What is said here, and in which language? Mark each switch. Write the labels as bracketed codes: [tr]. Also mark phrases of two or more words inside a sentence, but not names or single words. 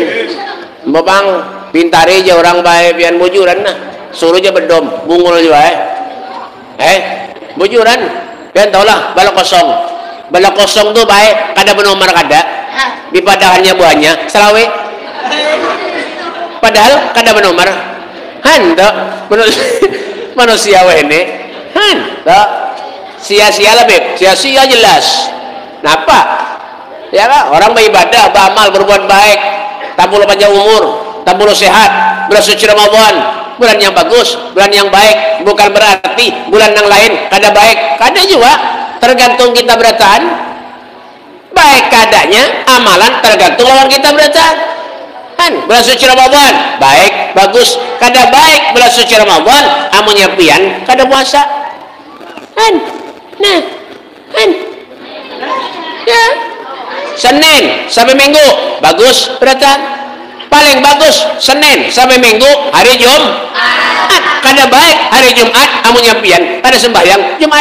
[bjn] Bapak pintar aja orang baik pian bujuran nah, suruh aja bedom bungul juga bujuran pian taulah balak kosong tuh baik kada benomor kada di padahannya buahnya selawe padahal kada benomor Handa manusia ini handa sia-sia lah beb, sia-sia jelas. Kenapa? Ya kan orang beribadah, beramal, berbuat baik, tak perlu panjang umur, tak perlu sehat, bulan suci Ramadan, bulan yang bagus, bulan yang baik, bukan berarti bulan yang lain kada baik, kada juga, tergantung kita beratahan. Baik kadanya, amalan tergantung lawan kita beratahan. Kan bulan suci Ramadan baik bagus, kada baik bulan suci Ramadan amunnya pian kada puasa. Kan nah kan ya Senin sampai Minggu bagus beratahan, paling bagus Senin sampai Minggu hari Jumat, kada baik hari Jumat amunnya pian kada sembahyang Jumat.